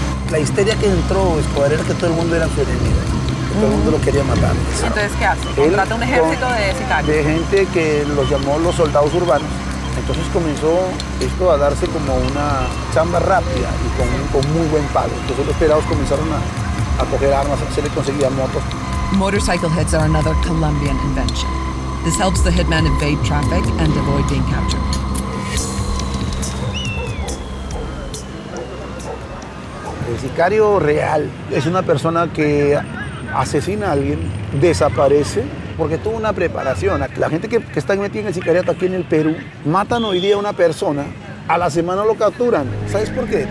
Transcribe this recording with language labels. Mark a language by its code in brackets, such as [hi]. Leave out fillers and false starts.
[es] La histeria que entró Escobar era que todo el mundo era su enemigo, que todo el mundo lo quería matar. Entonces, ¿qué hace? Contrata un ejército de sicarios. De gente que los llamó los soldados urbanos. Entonces comenzó esto a darse como una chamba rápida y con muy buen pago. Entonces los pelados comenzaron a coger armas, se les conseguían motos. [en] Motorcycle hits are another Colombian invention. This helps the hitman evade traffic and avoid being captured. [es] El sicario real es una persona que asesina a alguien, desaparece, porque tuvo una preparación. La gente que está metida en el sicariato aquí en el Perú, matan hoy día a una persona, a la semana lo capturan. ¿Sabes por qué?